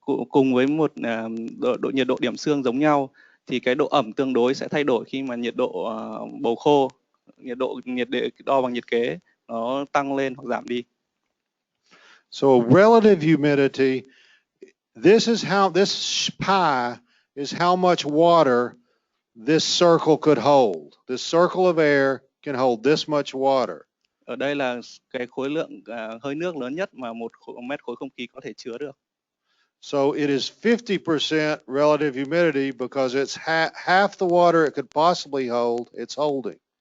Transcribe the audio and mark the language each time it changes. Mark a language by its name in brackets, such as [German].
[Vietnamese] Cùng với một nhiệt độ điểm xương giống nhau thì cái độ ẩm tương đối sẽ thay đổi khi mà nhiệt độ bầu khô, nhiệt đo bằng nhiệt kế nó tăng lên hoặc giảm đi. [English] So relative humidity, this pi is how much water this circle could hold. This circle of air can hold this much water. [Vietnamese] Ở đây là cái khối lượng hơi nước lớn nhất mà một mét khối không khí có thể chứa được. [English] So it is 50% relative humidity because it's half the water it could possibly hold, it's holding.